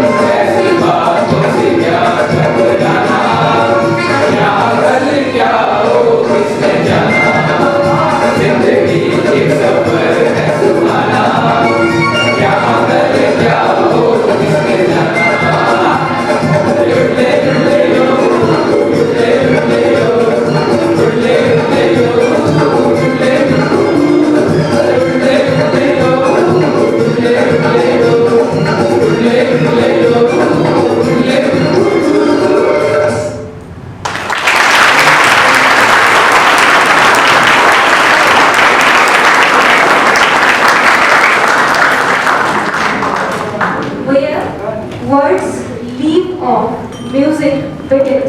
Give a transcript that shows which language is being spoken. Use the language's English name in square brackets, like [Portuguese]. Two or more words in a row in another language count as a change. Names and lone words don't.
[Hindi] ऐसी बातों से क्या घबराना, यहाँ कल क्या हो किसने जाना। जिंदगी एक सफर है सुहाना, यहाँ कल क्या हो किसने जाना। उड़ले उड़ले यो, उड़ले उड़ले यो, उड़ले उड़ले यो, उड़ले उड़ले यो, उड़ले उड़ले यो, उड़ले उड़ले यो, उड़ले। [English] Where words leave off, music begins.